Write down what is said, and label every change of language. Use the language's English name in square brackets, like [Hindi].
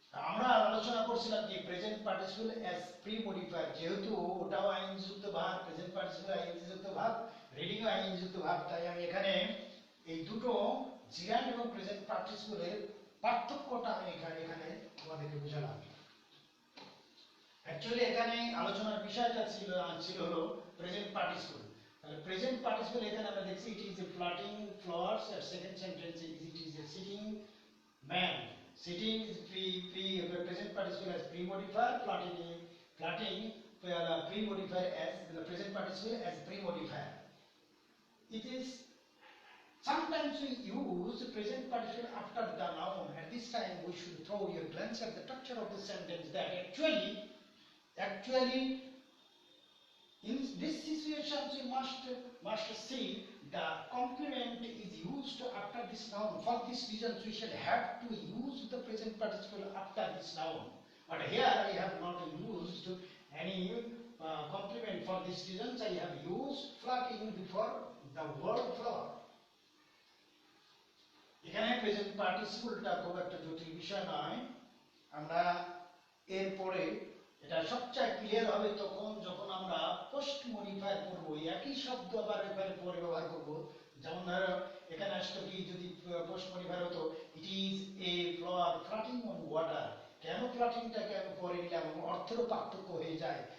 [Bangla] আমরা আলোচনা করছিলাম কি প্রেজেন্ট পার্টিসিপল অ্যাজ প্রিমোডিফায়ার, যেহেতু ওটাও আইনযুক্ত ভাব, প্রেজেন্ট পার্টিসিপল আইনযুক্ত ভাব, রিডিং ও আইনযুক্ত ভাব, তাই আমি এখানে এই দুটো জিরান এবং প্রেজেন্ট পার্টিসিপলের পার্থক্যটা আমি এখানে তোমাদেরকে বোঝালাম। অ্যাকচুয়ালি এখানে আলোচনার বিষয়টা ছিল হলো প্রেজেন্ট পার্টিসিপল। তাহলে প্রেজেন্ট পার্টিসিপল এখানে আমরা দেখছি [English] It is a floating flowers, আর second sentence it is a sitting man. Sitting is present participle as pre-modifier, flatting pre-modifier as the present participle as pre-modifier. It is sometimes we use present participle after the noun. At this time, we should throw your glance at the structure of the sentence. That actually, in this situation, we must see the complement is used after this noun. For this reason, we shall have to use the present participle after this noun. But here I have not used any complement. For this reason, I have used flatting before the word flower. [Bangla] এখানে present পার্টিসিপলটা খুব একটা জটিল বিষয় নয়। আমরা এরপরে এটা সবচেয়ে ক্লিয়ার হবে তখন যখন আমরা পোস্ট মডিফায়ার করব, একই শব্দ আবার এবারে পরে ব্যবহার করব। যেমন ধরো এখানে আসলে কি যদি পোস্ট মডিফায়ার হতো [English] it is a flower floating on water, [Bangla] কেন ফ্লাটিংটাকে আমি পরে নিলাম, অর্থেরও পার্থক্য হয়ে যায়।